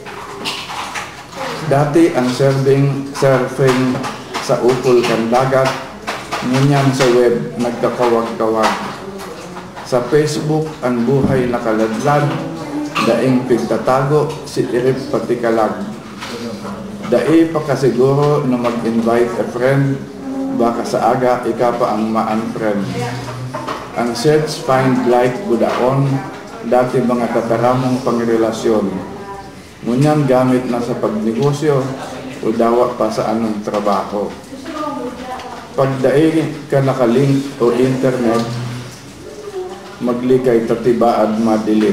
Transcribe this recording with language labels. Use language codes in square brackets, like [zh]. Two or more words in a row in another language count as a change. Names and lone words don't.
[bik] Dati ang surfing sa ukol kan dagat, ngunyan sa web nagkakawag-kawag. Sa Facebook ang buhay nakaladlad, daing pigtatago si irip pati kalag. Dai pa kasiguro na mag- [en] invite a friend, [bik] baka sa aga ika pa ang ma-unfriend. [en] Ang search, find, like, [bik] budaon, dati mga kataramong pangrelasyon. Ngunyan gamit na sa pagnegosyo o dawa pa sa anong trabaho. Pag dai ka nakalink o internet, maglikay tatibaad madelete.